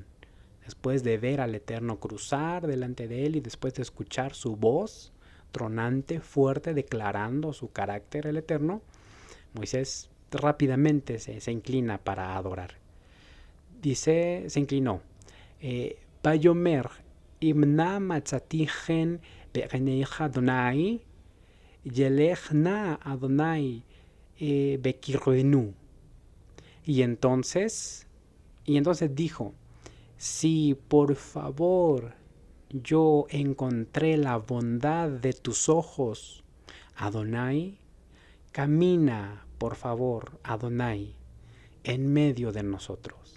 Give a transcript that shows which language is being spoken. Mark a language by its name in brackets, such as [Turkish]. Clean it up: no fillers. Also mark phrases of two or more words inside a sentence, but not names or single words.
[Spanish] Después de ver al Eterno cruzar delante de él y después de escuchar su voz tronante, fuerte, declarando su carácter, el Eterno, Moisés rápidamente se inclina para adorar. Dice, se inclinó. [Hebrew] ויאמר, אם נא מצאתי חן בעיניך אדני, ילך נא אדני בקרבנו. [Spanish] Y entonces dijo, si por favor yo encontré la bondad de tus ojos, Adonai, camina, por favor, Adonai, en medio de nosotros.